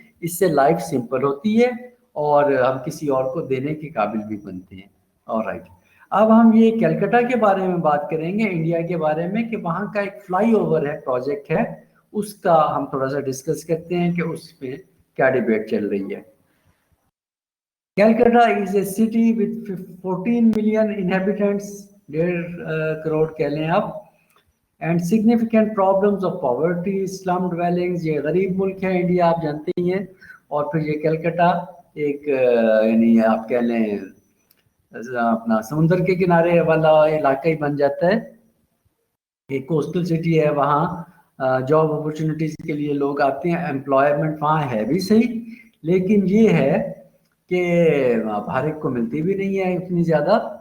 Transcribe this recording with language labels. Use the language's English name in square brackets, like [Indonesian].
[Urdu] اس سے life simple ہوتی ہے اور ہم کسی اور کو دینے کے قابل بھی بنتے ہیں. آلرائٹ، اب ہم یہ کلکتہ کے بارے میں بات کریں گے، انڈیا کے بارے میں، کہ وہاں کا ایک فلائی اوور ہے، پروجیکٹ ہے، اس کا ہم تھوڑا سا ڈسکس کرتے ہیں کہ اس پہ کیا ڈیبیٹ چل رہی ہے. [English] Calcutta is a city with 14 million inhabitants, [Urdu] 1.5 crore کہہ لیں آپ, [English] and significant problems of poverty, slum dwellings. [Urdu] یہ غریب ملک ہے انڈیا، آپ جانتے ہی ہیں. اور پھر یہ کلکتہ ایک یعنی آپ کہہ لیں اپنا سمندر کے کنارے والا علاقہ ہی بن جاتا ہے. ایک کوسٹل سٹی ہے، وہاں جاب اپرچونیٹیز کے لیے لوگ آتے ہیں، امپلائمنٹ وہاں ہے بھی صحیح، لیکن یہ ہے کہ ہر ایک کو ملتی بھی نہیں ہے اتنی زیادہ.